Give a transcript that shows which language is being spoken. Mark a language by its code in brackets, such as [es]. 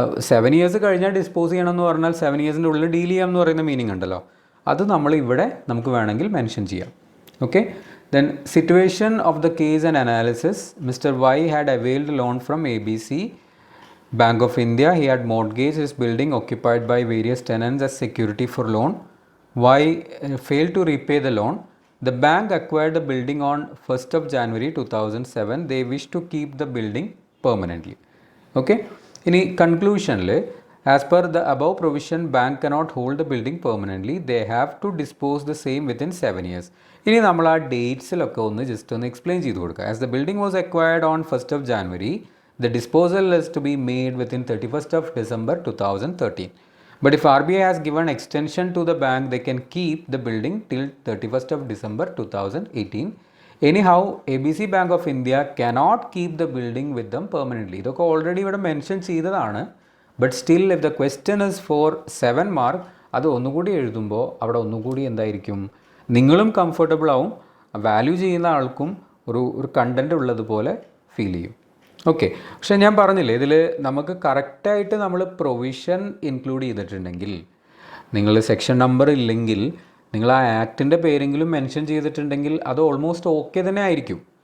[ml] 7 years കഴിഞ്ഞാൽ dispose ചെയ്യണമെന്ന് പറഞ്ഞാൽ 7 ഇയേഴ്സിൻ്റെ ഉള്ളിൽ ഡീൽ ചെയ്യാം എന്ന് പറയുന്ന മീനിങ് ഉണ്ടല്ലോ, അത് നമ്മൾ ഇവിടെ നമുക്ക് വേണമെങ്കിൽ മെൻഷൻ ചെയ്യാം. [en] Okay, then situation of the case and analysis. Mister Y had availed loan from ABC Bank of India. He had mortgaged his building occupied by various tenants as security for loan. Y failed to repay the loan. The bank acquired the building on 1st of January 2007. They wish to keep the building permanently. Okay, [ml] ഇനി കൺക്ലൂഷനിൽ [en] as per the above provision, bank cannot hold the building permanently. They have to dispose the same within 7 years. [ml] ഇനി നമ്മൾ ആ ഡേറ്റ്സിലൊക്കെ ഒന്ന് just ഒന്ന് explain ചെയ്ത് കൊടുക്കുക. [en] As the building was acquired on 1st of January, the disposal is to be made within 31st of December 2013. But if RBI has given extension to the bank, they can keep the building till 31st of December 2018. Anyhow, ABC Bank of India cannot keep the building with them permanently. [ml] ഇതൊക്കെ already ഇവിടെ mention ചെയ്തതാണ്. [en] but still if the question is for 7 mark, [ml] അത് ഒന്നുകൂടി എഴുതുമ്പോൾ അവിടെ ഒന്നുകൂടി എന്തായിരിക്കും, നിങ്ങളും കംഫർട്ടബിൾ ആവും, വാല്യൂ ചെയ്യുന്ന ആൾക്കും ഒരു കണ്ടൻറ്റ് ഉള്ളതുപോലെ ഫീൽ ചെയ്യും. ഓക്കെ, പക്ഷേ ഞാൻ പറഞ്ഞില്ലേ, ഇതിൽ നമുക്ക് കറക്റ്റായിട്ട് നമ്മൾ പ്രൊവിഷൻ ഇൻക്ലൂഡ് ചെയ്തിട്ടുണ്ടെങ്കിൽ, നിങ്ങൾ സെക്ഷൻ നമ്പർ ഇല്ലെങ്കിൽ നിങ്ങൾ ആ ആക്ടിൻ്റെ പേരെങ്കിലും മെൻഷൻ ചെയ്തിട്ടുണ്ടെങ്കിൽ അത് ഓൾമോസ്റ്റ് ഓക്കെ തന്നെ ആയിരിക്കും.